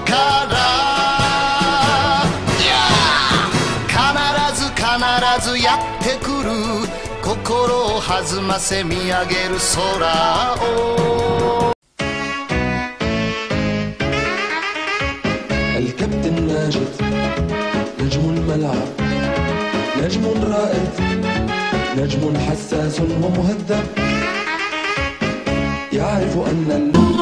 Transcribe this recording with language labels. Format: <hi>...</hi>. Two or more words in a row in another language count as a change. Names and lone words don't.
<ja>必ずやってくる心を弾ませ見上げる空を</ja> <ar>الكابتن ماجد نجم الملعب نجم رائد نجم حساس ومهذب يعرف أن</ar>